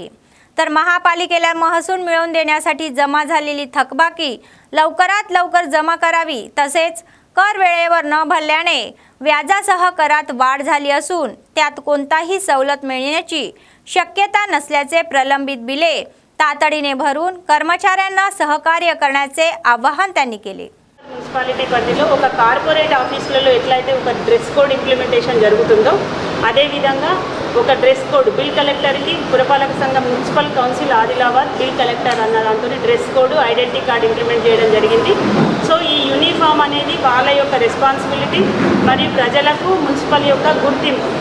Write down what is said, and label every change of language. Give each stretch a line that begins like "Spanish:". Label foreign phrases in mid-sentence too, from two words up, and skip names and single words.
Marathi: तर महापालिकेला महसूल मिळवून देण्यासाठी जमा झालेली थकबाकी लवकरात लवकर जमा करावी, तसेच कर वेळेवर न भरल्याने व्याजासह करात वाढ झाली असून त्यात कोणताही सवलत मिळण्याची शक्यता नसल्याचे प्रलंबित बिले तातडीने भरून कर्मचाऱ्यांना सहकार्य करण्याचे आवाहन त्यांनी केले।
Telugu: మున్సిపాలిటీ పరిధిలో ఒక కార్పొరేట్ ఆఫీసులలో ఎట్లయితే ఒక
English: dress code implementation
Telugu: జరుగుతుందో అదే విధంగా ఒక
English: dress code bill collector
Telugu: పురపాలక సంఘం
English: municipal council
Telugu: ఆదిలాబాద్
English: bill collector
Telugu: అన్న దాంతో
English: dress code identity card implement
Telugu: చేయడం జరిగింది। సో ఈ యూనిఫామ్ అనేది వాళ్ళ యొక్క రెస్పాన్సిబిలిటీ మరియు ప్రజలకు మున్సిపల్ యొక్క గుర్తింపు।